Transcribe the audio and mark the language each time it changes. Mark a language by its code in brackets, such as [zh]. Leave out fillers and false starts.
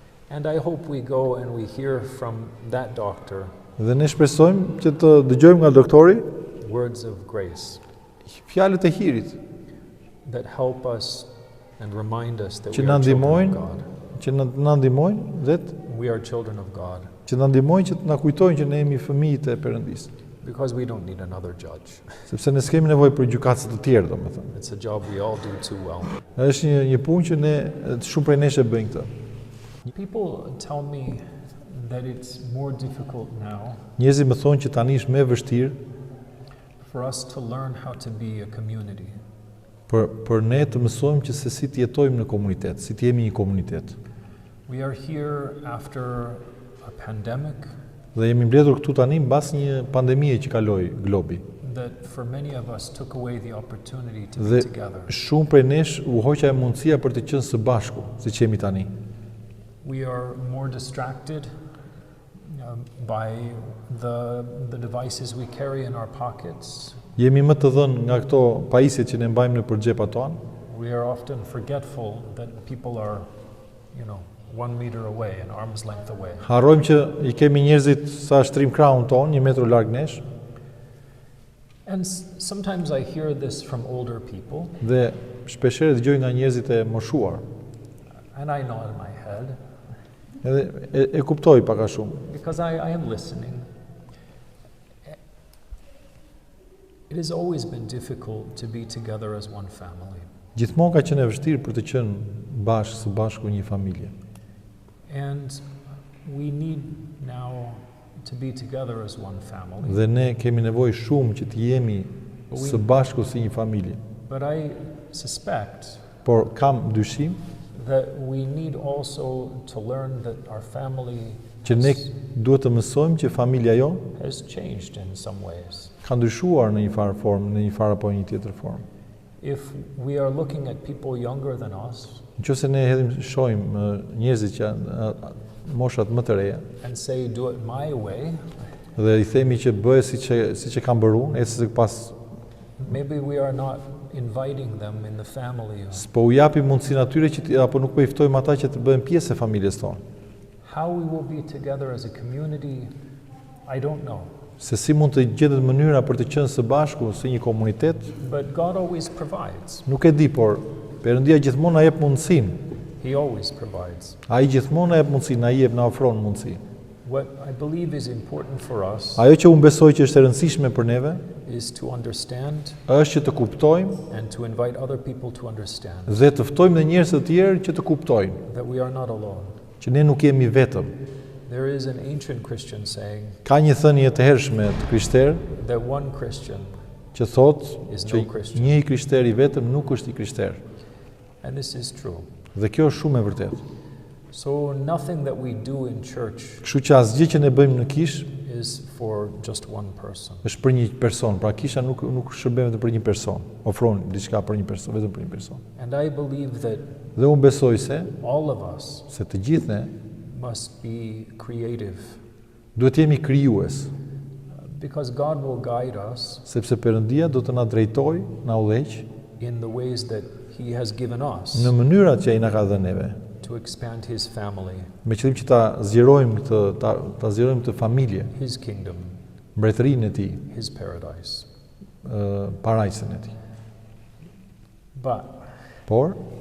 [en] And I hope we go and we hear from that doctor. [sq] Dhe ne shpresojmë që të dëgjojmë nga doktori [en] words of grace. [sq] Fjalët e hirit [en] that help us and remind us that [sq] që [en] we [sq] na [en] are children [sq] ndihmojnë, [en] of God. [sq] që na ndihmojnë dhe [en] We are children of God. [sq] që na ndihmojnë që të na kujtojnë që ne jemi fëmijët e Perëndisë. [en] Because we don't need another judge. [sq] Sepse ne s'kemi nevojë për gjykatës të tjerë, domethënë. [en] It's a job we all do too well. [sq] Është një punë që ne shumë prej nesh e bëjnë këtë. [en] People tell me that it's more difficult now [sq] Njerëzit më thonë që tani është më e vështirë [en] for us to learn how to be a community. [sq] Për ne të mësojmë që se si të jetojmë në komunitet, si të jemi një komunitet. [en] We are here after a pandemic. [sq] Dhe jemi mbledhur këtu tani mbas një pandemie që kaloi globi. [en] That for many of us took away the opportunity to [sq] Dhe [en] be together. [sq] shumë prej nesh u hoqa e mundësia për të qenë së bashku, siç jemi tani. [en] We are more distracted by the devices we carry in our pockets. [sq] Jemi më të dhënë nga këto pajisjet që ne mbajmë në xhepat tonë. [en] We are often forgetful that people are, 1 meter away, an arm's length away. [sq] Harrojmë që I kemi njerëzit sa shtrim krahun ton, 1 metër larg nesh. [en] And sometimes I hear this from older people. [sq] Dhe shpeshherë dëgjoj nga njerëzit e moshuar. [en] And I nod my head. [sq] Edhe e kuptoj pak a shumë. [en] Because I am listening. It has always been difficult to be together as one family. [sq] Gjithmonë ka qenë e vështirë për të qenë së bashku një familje. [en] And we need now to be together as one family. [sq] Dhe ne kemi nevojë shumë që të jemi së bashku si një familje. [en] But I suspect [sq] Por kam dyshim [en] that we need also to learn that our family [sq] që ne duhet të mësojmë që familja jonë [en] has changed in some ways. [sq] ka ndryshuar në një farë formë, në një farë apo një tjetër formë. [en] If we are looking at people younger than us, [sq] Nëse ne shohim njerëzit që moshat më të reja [en] and say do it my way, [sq] dhe I themi që bëhe siç e kam bërë unë, ecë pas [en] maybe we are not inviting them in the family. [sq] po u japim mundësinë atyre që apo nuk po I ftojmë ata që të bëhen pjesë e familjes tonë. [en] How we will be together as a community, I don't know. [sq] Se si mund të gjendet mënyra për të qenë së bashku si një komunitet, [en] But God always provides. [sq] nuk e di, por Perëndia gjithmonë na jep mundësinë. [en] He always provides. [sq] Ai gjithmonë na jep mundësinë, na jep, na ofron mundësi. [en] What I believe is important for us [sq] Ajo që unë besoj që është e rëndësishme për neve, [en] is to understand [sq] është që të kuptojmë [en] and to invite other people to understand [sq] dhe të ftojmë dhe njerëz të tjerë që të kuptojnë [en] that we are not alone. [sq] që ne nuk jemi vetëm. [en] There is an ancient Christian saying [sq] Ka një thënie të hershme të krishterë [en] that one Christian, [sq] që thotë [en] Is [sq] që [en] no Christian. [sq] një krishter I vetëm nuk është I krishter. [en] and this is true. [sq] Dhe kjo është shumë e vërtetë. [en] So nothing that we do in church [sq] Kështu që asgjë që ne bëjmë në kish [en] is for just one person. [sq] është për një person. Pra kisha nuk shërben vetëm për një person. Ofron diçka për një person, vetëm për një person. [en] And I believe that [sq] Dhe unë besoj se [en] all of us [sq] të gjithë ne [en] must be creative, [sq] duhet jemi krijues, [en] because God will guide us [sq] sepse Perëndia do të na drejtojë, na udhëheq [en] in the ways that He has given us [sq] në mënyrat që ai na ka dhënë neve, [en] to expand His family, [sq] me qëllim që ta zgjerojmë këtë familje, [en] His kingdom, [sq] mbretërinë e tij, [en] His paradise. [sq] parajsën e tij. [en] But [sq] Por